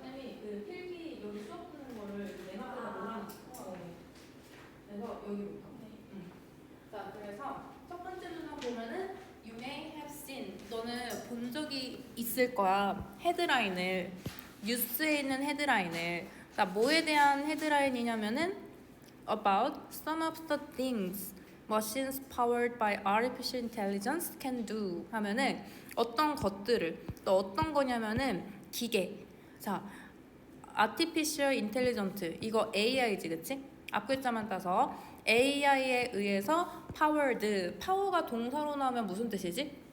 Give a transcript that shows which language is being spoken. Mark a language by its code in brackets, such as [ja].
[ko] 쌤이 그 필기 여기 수업 듣는 거를 맨 앞에다 놓아놨어. 그래서 여기부터. 자, 그래서 첫 번째 문항 보면은 [en] You may have seen. [ko] 너는 본 적이 있을 거야. 헤드라인을. 뉴스에 있는 헤드라인을. 자, 뭐에 대한 헤드라인이냐면은 [en] About some of the things machines powered by artificial intelligence can do [ko] 하면은 어떤 것들을 또 어떤 거냐면은 기계. 자, artificial intelligence 이거 AI지, 그치? 앞글자만 따서 AI에 의해서 powered. 파워가 동사로 나오면 무슨 뜻이지?